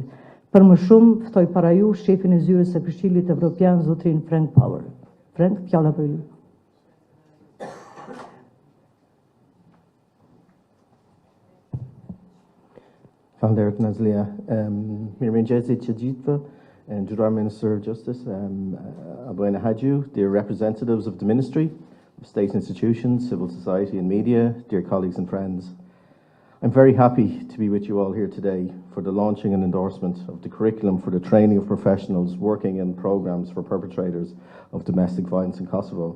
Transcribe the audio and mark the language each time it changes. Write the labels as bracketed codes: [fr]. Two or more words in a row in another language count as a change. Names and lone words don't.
[sq] Për më shumë, ftoj para ju shefin e zyrës së Këshillit Evropian, zotrin Frank Power. Frank, fjala për ju. Faleminderit Nazlia. Mirëmëngjesi të gjithëve, Nderuar [en] Minister of Justice, [sq] Ministrja Haxhiu, [en] dear representatives of the Ministry, of state institutions, civil society and media, dear colleagues and friends. I'm very happy to be with you all here today for the launching and endorsement of the curriculum for the training of professionals working in programs for perpetrators of domestic violence in Kosovo.